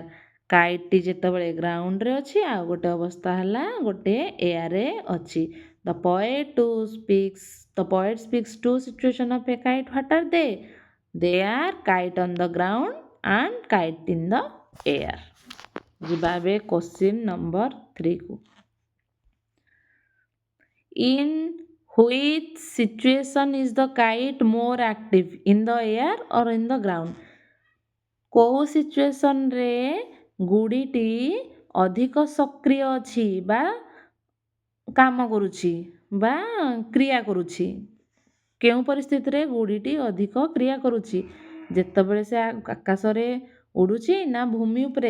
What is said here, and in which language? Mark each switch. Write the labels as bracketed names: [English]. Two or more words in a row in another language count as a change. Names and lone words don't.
[Odia] କାଇଟ୍ଟି ଯେତେବେଳେ ଗ୍ରାଉଣ୍ଡରେ ଅଛି ଆଉ ଗୋଟେ ଅବସ୍ଥା ହେଲା ଗୋଟିଏ ଏୟାରରେ ଅଛି। [English] The poet speaks to situation of a kite, what are they? They are kite on the ground and kite in the air. [Odia] ଯିବା ଏବେ [English] question number [Odia] 3 କୁ। [English] In which situation is the kite more active, in the air or in the ground? [Odia] କେଉଁ ସିଚୁଏସନରେ ଗୁଡ଼ିଟି ଅଧିକ ସକ୍ରିୟ ଅଛି ବା କାମ କରୁଛି ବା କ୍ରିୟା କରୁଛି? କେଉଁ ପରିସ୍ଥିତିରେ ଗୁଡ଼ିଟି ଅଧିକ କ୍ରିୟା କରୁଛି? ଯେତେବେଳେ ସେ ଆକାଶରେ ଉଡ଼ୁଛି ନା ଭୂମି ଉପରେ?